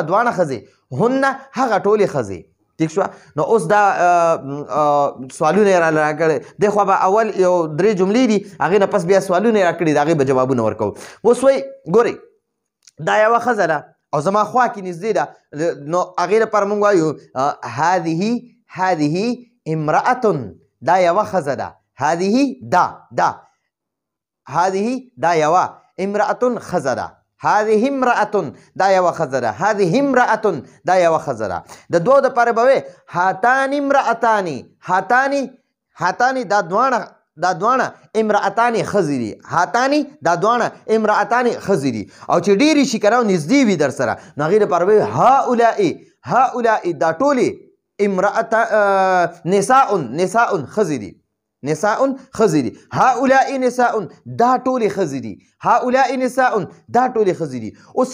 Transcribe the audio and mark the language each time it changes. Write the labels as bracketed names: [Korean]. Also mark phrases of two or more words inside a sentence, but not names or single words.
[Pashto] دواړه ښځې هن هغه ټولې ښځې ٹھیک شو نو اوس دا سوالونه یې راله راکړی دی خو به اول یو 3 جملې دي هغې نه پس بیا سوالونه یې راکړي د هغې به جوابونه ورکوو اوس وایي ګورئ دا یوه ښځه ده او زما خوا کې نږدې ده نو هغې لپاره موږ وایو [Arabic] هذه امرأة [Pashto] دا یوه ښځه ده هذه دا یوه امرأة ښځه ده [Arabic] هذه امرأة [Pashto] دا یوه ښځه ده [Arabic] هذه امرأة [Pashto] دا یوه ښځه ده د دوو دپاره به وایې [Arabic] هاتان امرأتان [Pashto] هاتان دا دواړه امرأتان ښځې دي هاتان دا دواړه امرأتان ښځې دي او چې ډېرې شي که نه نږدې وي در سره نو هغې دپاره به وایي هؤلاء دا ټولې نساء ښځې دي نساء ښځې دي [Arabic] هؤلاء نساء [Pashto] دا ټولې ښځې دي [Arabic] هؤلاء نساء [Pashto] دا ټولې ښځې دي اوس